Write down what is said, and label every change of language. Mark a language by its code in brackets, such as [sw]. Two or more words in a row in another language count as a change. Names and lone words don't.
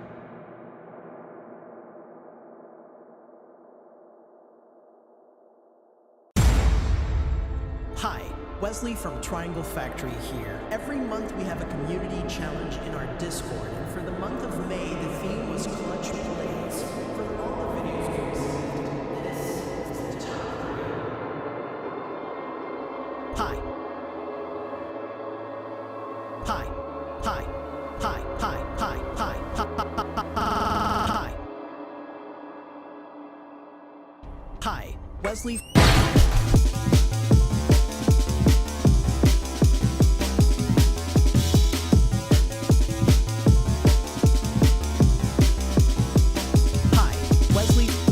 [en] Hi, Wesley from Triangle Factory here. Every month we have a community challenge in our Discord, and for the month of May, the theme was Clutch Plays. For all the videos we received, this is the top 3. Hi. Hi. Hi. Hi, hi, hi, hi, hi, hi. Hi, Wesley. Hi, Wesley.